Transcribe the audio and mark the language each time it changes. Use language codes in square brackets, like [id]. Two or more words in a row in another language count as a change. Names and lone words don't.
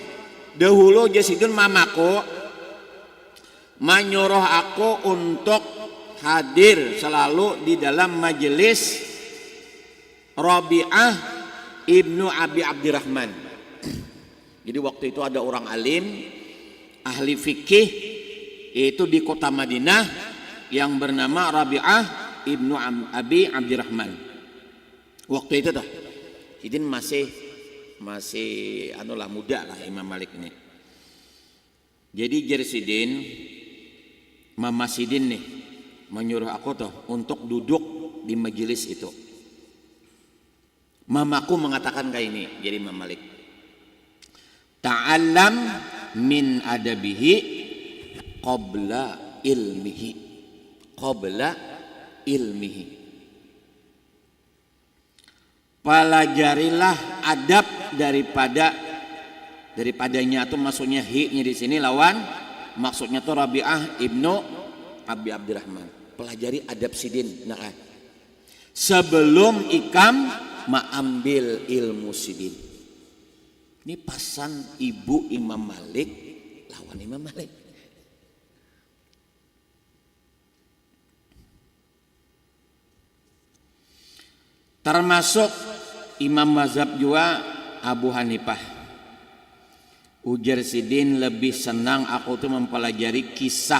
[id] Dahulu Jersidin mamaku menyuruh aku untuk hadir selalu di dalam majelis Rabi'ah ibnu Abi Abdurrahman. Jadi waktu itu ada orang alim, ahli fikih, yaitu di kota Madinah, yang bernama Rabi'ah ibnu Abi Abdurrahman. Waktu itu tuh, Sidin masih muda lah Imam Malik ini. Jadi Jersidin, Mama Sidin nih menyuruh aku tuh untuk duduk di majelis itu. Mamaku mengatakan kayak ini, jadi Imam Malik, [ar] تعلم من أدبه قبل علمه. قبل علمه. [id] Pelajarilah adab daripadanya, atau maksudnya hi-nya di sini lawan, maksudnya tuh Rabi'ah ibnu Abi Abdurrahman. Pelajari adab Sidin. Nah, sebelum ikam mengambil ilmu Sidin. Ini pasan ibu Imam Malik lawan Imam Malik. Termasuk Imam mazhab juga Abu Hanifah. Ujar Sidin, lebih senang aku tuh mempelajari kisah.